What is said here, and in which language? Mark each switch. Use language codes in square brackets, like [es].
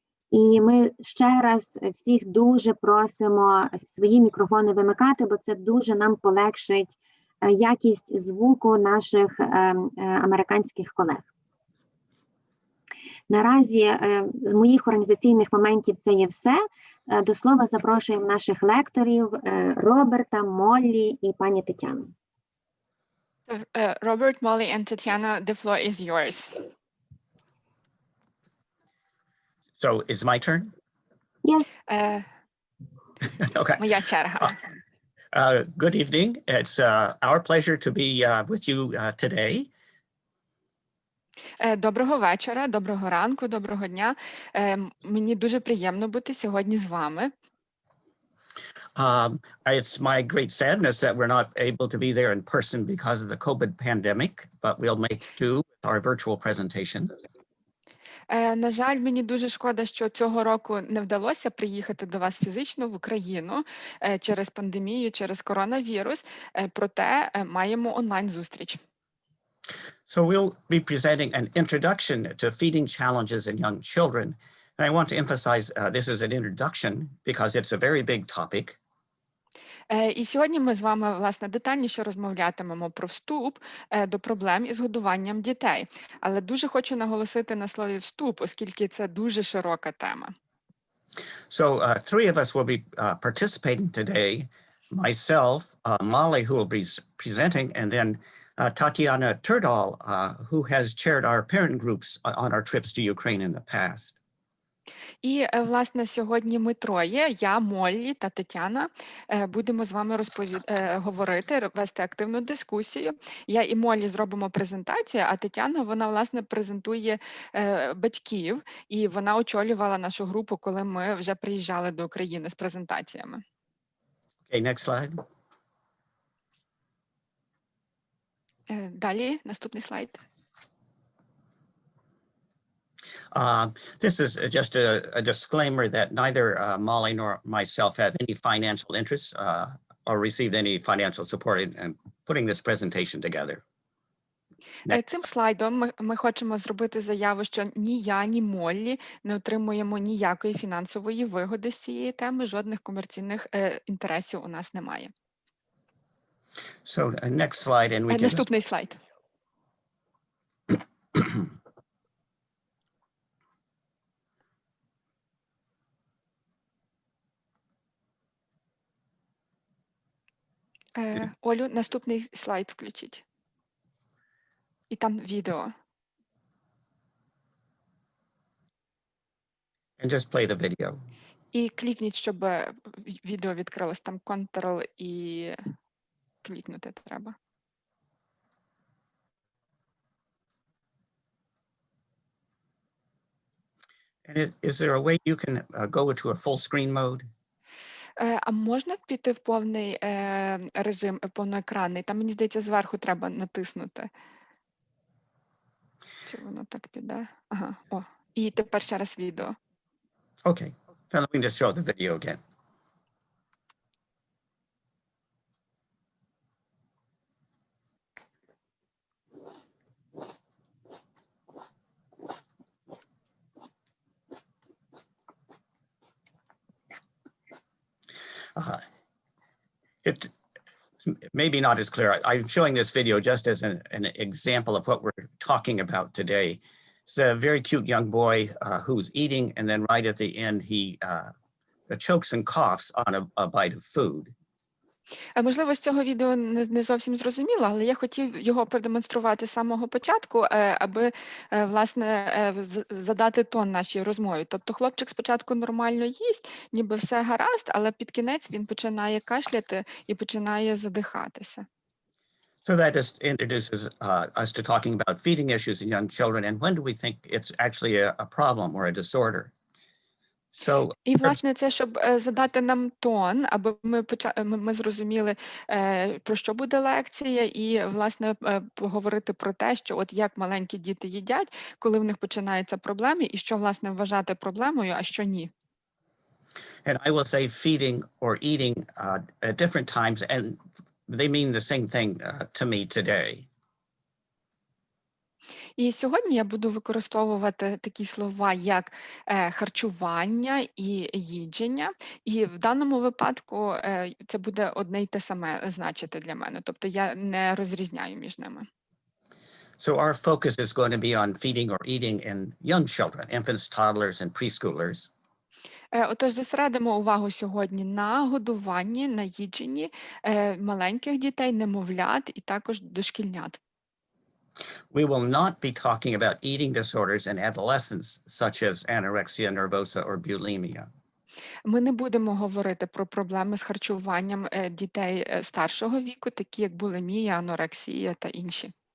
[uk] І ми ще раз всіх дуже просимо свої мікрофони вимикати, бо це дуже нам полегшить якість звуку наших американських колег. Наразі з моїх організаційних моментів це є все. До слова запрошуємо наших лекторів Роберта, Моллі і пані Тетяну. [en] Robert, Molly, and Tatiana, the floor is yours. So it's my turn? Yes. Okay. [uk] Моя черга. [en] Good evening. It's our pleasure to be with you today. [uk] Доброго вечора, доброго ранку, доброго дня. Мені дуже приємно бути сьогодні з вами. [en] It's my great sadness that we're not able to be there in person because of the COVID pandemic, but we'll make do with our virtual presentation. [uk] На жаль, мені дуже шкода, що цього року не вдалося приїхати до вас фізично в Україну через пандемію, через коронавірус, проте маємо онлайн-зустріч. [en] So we'll be presenting an introduction to feeding challenges in young children. And I want to emphasize this is an introduction because it's a very big topic. [uk] І сьогодні ми з вами, власне, детальніше розмовлятимемо про вступ до проблем із годуванням дітей. Але дуже хочу наголосити на слові «вступ», оскільки це дуже широка тема. [en] So three of us will be participating today. Myself, Molly, who will be presenting, and then Tatiana Turdal, who has chaired our parent groups on our trips to Ukraine in the past. [uk] І, власне, сьогодні ми троє, я, Моллі та Тетяна, будемо з вами говорити, вести активну дискусію. Я і Моллі зробимо презентацію, а Тетяна, вона, власне, презентує батьків, і вона очолювала нашу групу, коли ми вже приїжджали до України з презентаціями. [en] Okay, next slide. [uk] Далі, наступний слайд. [en] This is just a disclaimer that neither Molly nor myself have any financial interests or received any financial support in putting this presentation together. [uk] Цим слайдом ми хочемо зробити заяву, що ні я, ні Моллі не отримуємо ніякої фінансової вигоди з цієї теми, жодних комерційних інтересів у нас немає. [en] So next slide, and we can [uk] Наступний слайд. Олю, наступний слайд включіть. І там відео. [en] and just play the video. [uk] І клікніть, щоб відео відкрилось. Там Ctrl і клікнути треба. [en] And is there a way you can go into a full screen mode? [uk] А можна піти в повний режим, повноекранний? Там, мені здається, зверху треба натиснути. Чи воно так піде? Ага, о. І тепер ще раз відео. [en] Okay, then let me just show the video again. It maybe not as clear. I'm showing this video just as an example of what we're talking about today. It's a very cute young boy who's eating, and then right at the end, he chokes and coughs on a bite of food. [uk] Можливо, з цього відео не зовсім зрозуміло, але я хотів його продемонструвати з самого початку, аби, власне, задати тон нашій розмові. Тобто хлопчик спочатку нормально їсть, ніби все гаразд, але під кінець він починає кашляти і починає задихатися. [en] So that just introduces us to talking about feeding issues in young children, and when do we think it's actually a problem or a disorder? So, [uk] І, власне, це, щоб задати нам тон, аби ми зрозуміли, про що буде лекція, і, власне, поговорити про те, що от як маленькі діти їдять, коли в них починаються проблеми, і що, власне, вважати проблемою, а що ні. [en] and I will say feeding or eating at different times, and they mean the same thing to me today. [uk] І сьогодні я буду використовувати такі слова, як харчування і їдження. І в даному випадку це буде одне й те саме значити для мене. Тобто я не розрізняю між ними. [en] So our focus is going to be on feeding or eating in young children, infants, toddlers, and preschoolers. [uk] Отож, зосередимо увагу сьогодні на годуванні, на їдженні маленьких дітей, немовлят і також дошкільнят. [en] We will not be talking about eating disorders in adolescents, such as anorexia nervosa or bulimia. [uk] Ми не будемо говорити про проблеми з харчуванням дітей старшого віку, такі як булімія, анорексія та інші.